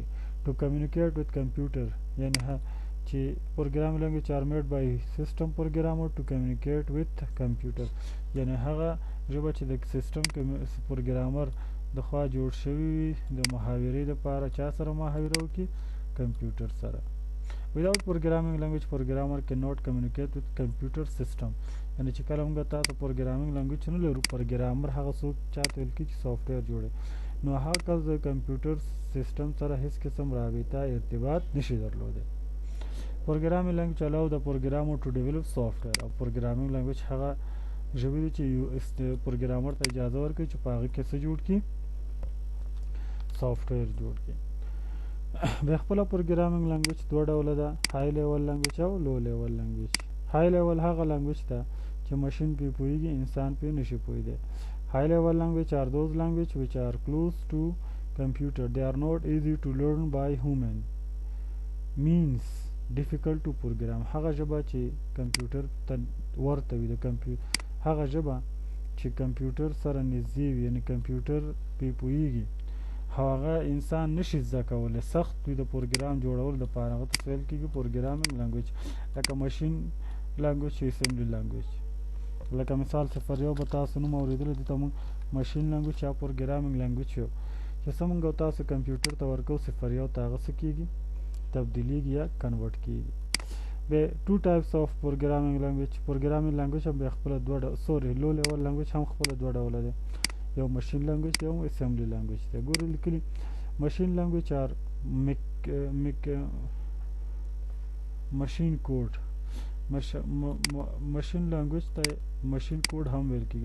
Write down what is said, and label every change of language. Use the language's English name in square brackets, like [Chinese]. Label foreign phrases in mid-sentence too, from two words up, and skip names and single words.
[English] to communicate with computer, [Pashto] یعنې چې [English] programming language are made by system programmer to communicate with computer, [Pashto] یعنې هغه ژبه چې د [English] system programmer [Pashto] د خوا جوړ شوي وي د محاورې دپاره. چا سره محاوره وکړي؟ کمپیوټر سره. [English] Without programming language, programmer cannot communicate with computer system. [Pashto] یعنې چې کله موږ تاسو [English] programming language [Pashto] نه لرو، پروګرامر هغه څوک چاته ویل کېږي چې سافټویر جوړوي، نو هغه کس د [English] computer system [Pashto] سره هیڅ قسم رابطه ارتباط نشي درلودی. [English] programming language allow the programmer to develop software. [Pashto] او [English] programming language [Pashto] هغه ژبه ده چې یو پروګرامر ته اجازه ورکوي چې په هغه کې څه جوړ کړي، سافټویر جوړ کړي. بیا خپله [English] programming language [Pashto] دوه ډوله ده، [English] high level language [Pashto] او [English] low level language. high level [Pashto] هغه لینګویج ده چې ماشین پې پوهېږي، انسان پې نشي پوهېدی. [English] High level language are those language which are close to computer. They are not easy to learn by human. Means difficult to program. [Pashto] هغه ژبه چې کمپیوټر ته ورته وي، د هغه ژبه چې کمپیوټر سره نږدې وي، یعنی کمپیوټر پې پوهېږي، هغه انسان نشي زده کولی، سخت وي د پروګرام جوړولو دپاره. هغه ته ویل کېږي [English] programming language, [Pashto] لکه [English] machine language [Pashto] چې [English] assembly language. [Pashto] لکه مثال 01 به تاسو نوم اورېدلی، دې ته موږ [English] machine language [Pashto] یا [English] programming language [Pashto] یو، چې څه موږ تاسو کمپیوټر ته ورکوو 01 ته هغه څه کېږي، تبدیلیږي یا کنورټ کېږي. [English] بیا 2 types of programming language. programming language [Pashto] هم بیا خپله [English] low level language [Pashto] هم خپله دوه ډوله دی، یو [English] machine language [Pashto] دی او [English] assembly language [Pashto] دی. ګورئ لیکلي [English] machine language or machine code. machine language [Pashto] ته [English] machine code [Pashto] هم ویل کېږي.